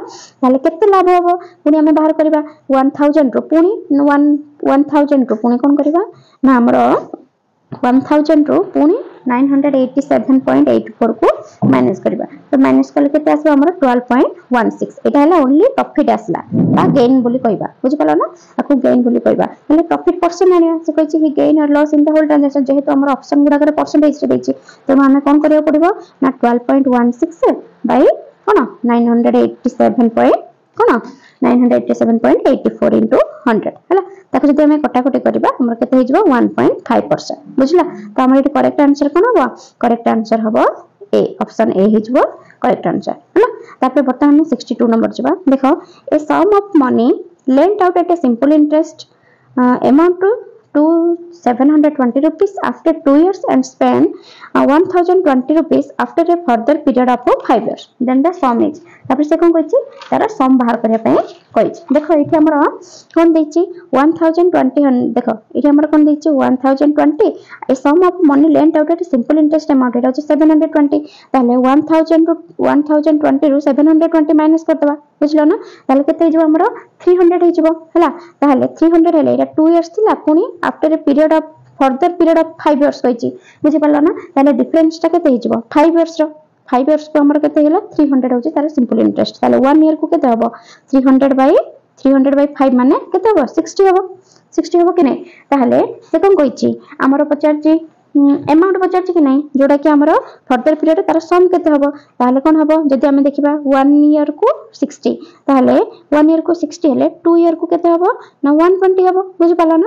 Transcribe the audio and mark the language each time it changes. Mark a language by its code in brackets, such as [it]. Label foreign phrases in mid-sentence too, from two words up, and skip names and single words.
[or] ତାହେଲେ କେତେ ଲାଭ ହେବ ପୁଣି ଆମେ ବାହାର କରିବା 1000 ରୁ ପୁଣି 1000 ରୁ ପୁଣି କଣ କରିବା ନା ଆମର 1000 ରୁ ପୁଣି 987.84 କୁ ମାଇନସ କରିବା। ତ ମାଇନସ କଲେ କେତେ ଆସିବ ଆମର 12.16 ଏଇଟା ହେଲା [en] only profit [or] ଆସିଲା ବା ଗେନ ବୋଲି କହିବା ବୁଝି ପାରିଲ ନା। ଆଉ ଗେନ ବୋଲି କହିବା ହେଲେ [en] profit percent [or] ଆଣିବା ସେ କହୁଛି କି [en] gain or loss in the whole transaction [or] ଯେହେତୁ ଆମର ଅପସନ ଗୁଡ଼ା କରେ ପର୍ସେଣ୍ଟେଜ ରେ ଦେଇଛି ତେଣୁ ଆମେ କଣ କରିବା ପଡ଼ିବ ନା 12.16 ବାଇ କଣ 987.84 into 100 ହେଲା। ତାକୁ ଯଦି ଆମେ କଟା କଟି କରିବା ଆମର କେତେ ହୋଇଯିବ 1.5% ବୁଝିଲ। ତ ଆମର ଏଠି [en] correct answer [or] କଣ ହେବ [en] correct answer [or] ହେବ ଏ ଅପସନ ଏ ହୋଇଯିବ [en] correct answer [or] ହେଲା। ତାପରେ ବର୍ତ୍ତମାନ 62 ନମ୍ବର ଯିବା ଦେଖ [en] a sum of money lent out at a simple interest amount to 720 rupees after 2 years and spend 1020 rupees after a further period of 5 years then the sum is [or] ତାପରେ ସେ କଣ କହୁଛି ତାର ସମ ବାହାର କରିବା ପାଇଁ କହୁଛି। ଦେଖ ଏଠି ଆମର କଣ ଦେଇଛି 1020 ଦେଖ ଏଠି ଆମର କଣ ଦେଇଛି 1020 [en] a sum of money lent out at simple interest amount [or] ଏଇଟା ହେଉଛି 720 ତାହେଲେ 1020 ରୁ 720 ମାଇନସ କରିଦେବା ବୁଝିଲ ନା। ତାହେଲେ କେତେ ହେଉ ଆମର 300 ହେବ ହେଲା। ତାହେଲେ 300 ହେଲେ ଏଇଟା 2 ଇୟର୍ସ ଥିଲା ପୁଣି [en] after a period of further period of 5 years [or] କହୁଛି ବୁଝି ପାରିଲ ନା। ତାହେଲେ ଡିଫରେନ୍ସ ଟା କେତେ ହେବ 5 ଇୟର୍ସ ରୁ 5 ଇୟର୍ସ କୁ ଆମର କେତେ ଗଲା 300 ହେଉଛି ତାର [en] simple interest [or] ତାହେଲେ 1 ଇୟର କୁ କେତେ ହେବ 300 by 5 ମାନେ କେତେ ହେବ 60 ହେବ କି ନାହିଁ। ତାହେଲେ ସେ କଣ କହୁଛି ଆମର ପଚାରୁଛି ଅମାଉଣ୍ଟ ପଚାରୁଛି କି ନାହିଁ ଯୋଡ଼ା କି ଆମର [en] further period [or] ତାର ସମ କେତେ ହେବ ତାହେଲେ କଣ ହେବ ଯଦି ଆମେ ଦେଖିବା 1 ଇୟର କୁ 60 ତାହେଲେ 1 ଇୟର କୁ 60 ହେଲେ 2 ଇୟର କୁ କେତେ ହେବ ନା 120 ହେବ ବୁଝି ପାରିଲ ନା।